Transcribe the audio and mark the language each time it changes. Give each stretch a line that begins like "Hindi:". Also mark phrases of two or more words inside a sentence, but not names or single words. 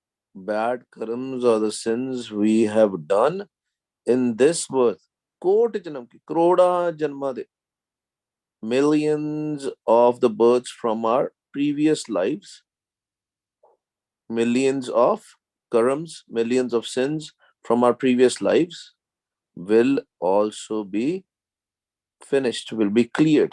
English: bad karams or the sins we have done in this birth.
Punjabi: ਕੋਟਿ ਜਨਮ ਕੀ, ਕਰੋੜਾਂ ਜਨਮਾਂ ਦੇ,
English: millions of the births from our previous lives, millions of karams, millions of sins from our previous lives will also be finished, will be cleared.